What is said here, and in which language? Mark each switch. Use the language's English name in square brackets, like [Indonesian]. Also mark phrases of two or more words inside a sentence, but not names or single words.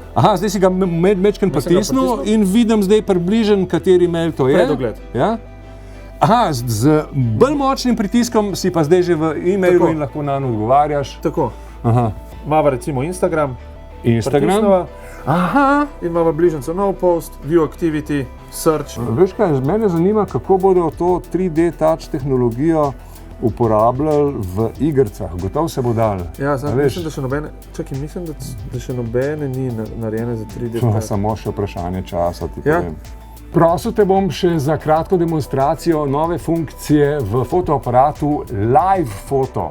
[Slovenian] Aha, zdaj si ga mečken pritisnil in vidim zdaj približen, kateri mail to je. Predogled. Ja? Aha, z bolj močnim pritiskom si pa zdaj že v e-mailu in lahko nanj odgovarjaš. Tako. Aha. Mava recimo Instagram. Pritisneva. Aha. In mava bližnjico [English] no post, view activity, search. [Slovenian] Veš kaj, mene zanima, kako bodo to 3D touch tehnologijo uporabljali v igricah. Gotovo se bo dal. Ja, mislim, da še nobene, mislim, da še nobene ni narejene za 3D touch. Samo še vprašanje časa, ti povem. Prosil te bom še za kratko demonstracijo nove funkcije v fotoaparatu Live Photo.